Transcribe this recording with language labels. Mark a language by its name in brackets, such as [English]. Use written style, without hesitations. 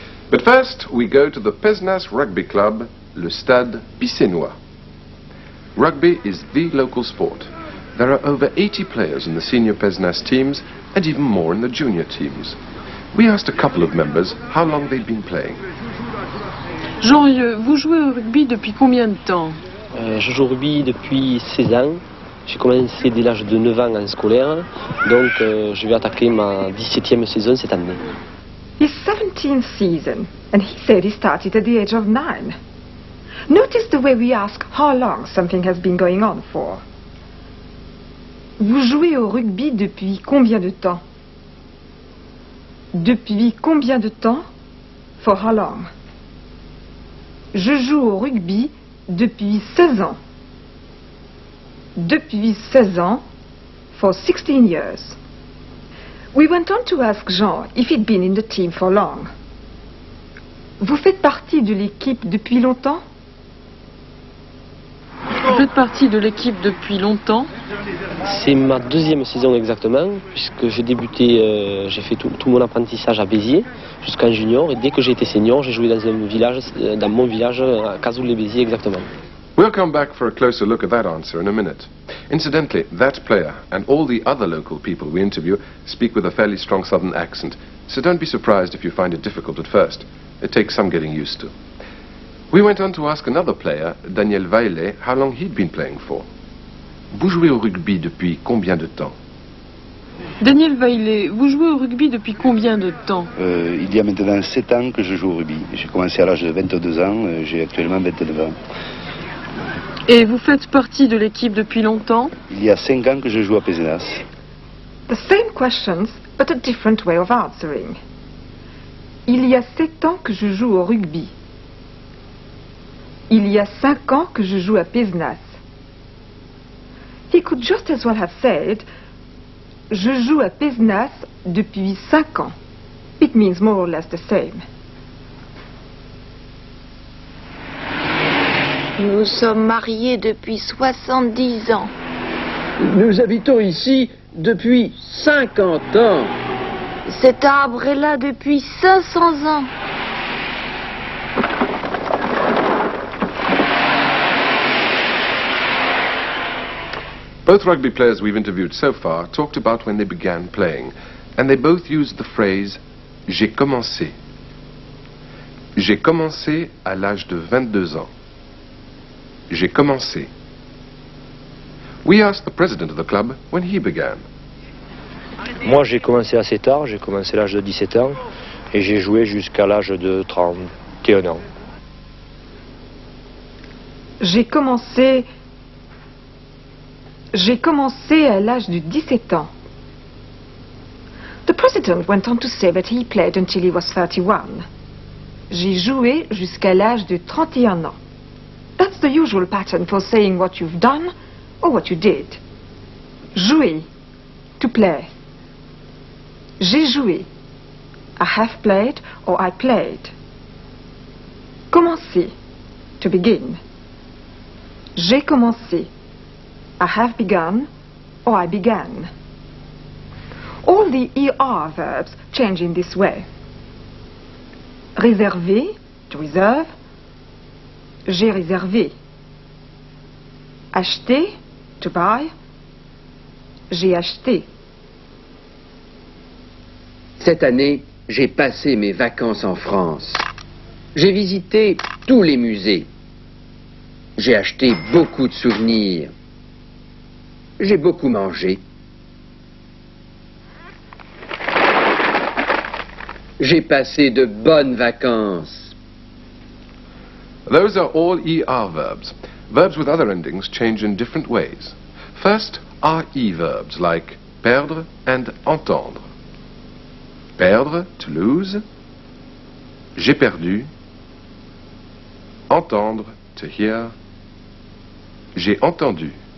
[English] But first, we go to the Pézenas Rugby Club, le Stade Picénois. Rugby is the local sport. There are over 80 players in the senior Pézenas teams and even more in the junior teams. We asked a couple of members how long they'd been playing. [French] Jean, vous jouez au rugby depuis combien de temps? Je joue au rugby depuis 16 ans. J'ai commencé dès l'âge de 9 ans en scolaire, donc je vais attaquer ma 17e saison cette année. [English] His 17th season, and he said he started at the age of 9. Notice the way we ask how long something has been going on for. [French] Vous jouez au rugby depuis combien de temps? Depuis combien de temps? [English] For how long? [French] Je joue au rugby depuis 16 ans. Depuis 16 ans, [English] for 16 years. We went on to ask Jean if he'd been in the team for long. [French] Vous faites partie de l'équipe depuis longtemps? Vous faites partie de l'équipe depuis longtemps? C'est ma deuxième saison exactement, puisque j'ai débuté, j'ai fait tout mon apprentissage à Béziers, jusqu'en junior, et dès que j'ai été senior, j'ai joué dans mon village, à Cazoul-les-Béziers exactement. [English] We'll come back for a closer look at that answer in a minute. Incidentally, that player and all the other local people we interview speak with a fairly strong southern accent, so don't be surprised if you find it difficult at first. It takes some getting used to. We went on to ask another player, Daniel Vaillet, how long he'd been playing for. [French] Vous jouez au rugby depuis combien de temps? Daniel Vaillet, vous jouez au rugby depuis combien de temps? Il y a maintenant 7 ans que je joue au rugby. J'ai commencé à l'âge de 22 ans, j'ai actuellement 29 ans. Et vous faites partie de l'équipe depuis longtemps? Il y a 5 ans que je joue à Pézenas. [English] The same questions, but a different way of answering. [French] Il y a 7 ans que je joue au rugby. Il y a 5 ans que je joue à Pézenas. [English] He could just as well have said, [French] je joue à Pézenas depuis 5 ans. [English] It means more or less the same. [French] Nous sommes mariés depuis 70 ans. Nous habitons ici depuis 50 ans. Cet arbre est là depuis 500 ans. [English] Both rugby players we've interviewed so far talked about when they began playing, and they both used the phrase « [French] j'ai commencé ». J'ai commencé à l'âge de 22 ans. J'ai commencé. [English] We asked the president of the club when he began. [French] Moi j'ai commencé assez tard, j'ai commencé à l'âge de 17 ans, et j'ai joué jusqu'à l'âge de 31 ans. J'ai commencé à l'âge de 17 ans. [English] The president went on to say that he played until he was 31. [French] J'ai joué jusqu'à l'âge de 31 ans. [English] That's the usual pattern for saying what you've done or what you did. [French] Jouer, [English] to play. [French] J'ai joué. [English] I have played or I played. [French] Commencer, [English] to begin. [French] J'ai commencé. [English] I have begun or I began. All the ER verbs change in this way. [French] Réserver, [English] to reserve. [French] J'ai réservé. Acheter, [English] to buy. [French] J'ai acheté. Cette année, j'ai passé mes vacances en France. J'ai visité tous les musées. J'ai acheté beaucoup de souvenirs. J'ai beaucoup mangé. J'ai passé de bonnes vacances. [English] Those are all ER verbs. Verbs with other endings change in different ways. First, RE verbs like perdre and entendre. [French] Perdre, [English] to lose. [French] J'ai perdu. Entendre, [English] to hear. [French] J'ai entendu.